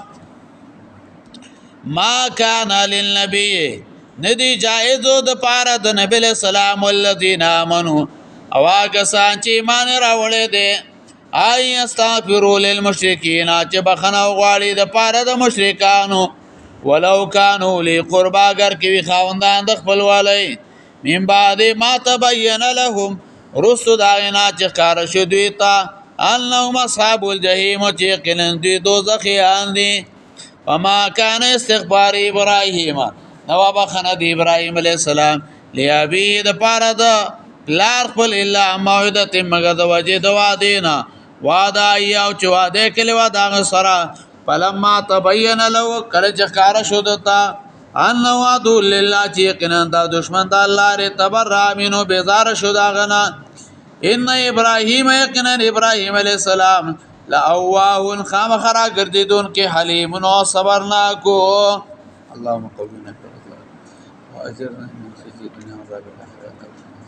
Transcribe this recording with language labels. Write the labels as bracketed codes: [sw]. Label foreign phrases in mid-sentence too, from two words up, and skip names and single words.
[ar] ما کان للنبی [ps] ندی جایزو د پاره د نبی [ar] علیہ السلام والذین آمنو [ps] او کسان چې ایمان راوړی دی [ar] ای استغفروا للمشرکین [ps] چې بخښنه وغواړي د پاره د مشرکانو [ar] ولو کانوا لی قربا [ps] اگر کې وي خاوندان د خپلوالۍ [ar] من بعد ما تبین لهم [ps] رسو د هغې نه چې ښکاره شو دوی ته [ar] انهم اصحاب الجحیم [ps] چې یقینا دوی دوزخیان دي. [ar] وما کان استغفار ابراهیم [ps] نو بخښنه د ابراهیم [ar] علیه السلام [ps] لابیه د پاره د پلار خپل [ar] الا موعدة [ps] مګر د وجې د وعدې نه وعده یې او چې وعده یې کړې وه د هغه سره [ar] فلما تبین له [ps] کله چې ښکاره شو درته [ar] انه عدو لله [ps] چې یقینا دا دشمن د الله دی [ar] تبرأ منه [ps] بیزاره شو د هغه نه. [ar] ان ابراهیم [ps] یقینا ابراهیم [ar] علیه السلام [ps] لأواه خامخا راګرځېدونکی حلیم او صبرناکو. [ar] اللهم قومنا واجرنا من خزي الدنيا وعذاب الاخره.